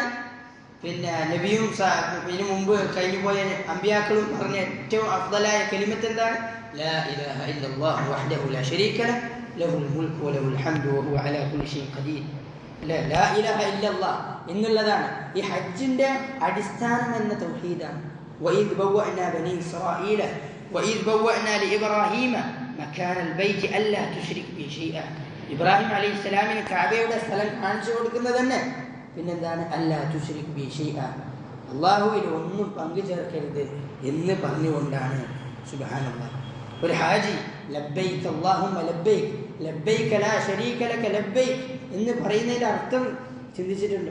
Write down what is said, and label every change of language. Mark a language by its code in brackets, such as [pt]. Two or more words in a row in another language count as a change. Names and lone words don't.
[ml] നബിയും ഇതിനു മുമ്പ് കഴിഞ്ഞു പോയ അമ്പിയാക്കളും പറഞ്ഞ ഏറ്റവും അഫ്ദലായ കലിമത്ത് എന്താണ്? [ar] لا إله إلا الله وحده لا شريك له له الملك وله الحمد وهو على كل شيء قدير. لا إله إلا الله [ml] എന്നുള്ളതാണ് ഈ ഹജ്ജിൻ്റെ അടിസ്ഥാനം എന്ന തൗഹീദാണ്. [ar] وإذ بوأنا بني إسرائيل وإذ بوأنا لإبراهيم مكان البيت ألا تشرك بي شيئا. [ml] ഇബ്രാഹിം അലൈഹിസ്സലാമിന് കഅബയുടെ സ്ഥലം കാണിച്ചു കൊടുക്കുന്നത് തന്നെ പിന്നെന്താണ്? [ar] ألا تشرك بي شيئا, [ml] അല്ലാഹുവിൽ ഒന്നും പങ്കു ചേർക്കരുത് എന്ന് പറഞ്ഞുകൊണ്ടാണ്. സുബ്ഹാനല്ലാഹ്. ഒരു ഹാജി [ar] لبيك اللهم لبيك لبيك لا شريك لك لبيك [ml] എന്ന് പറയുന്നതിന്റെ അർത്ഥം ചിന്തിച്ചിട്ടുണ്ടോ?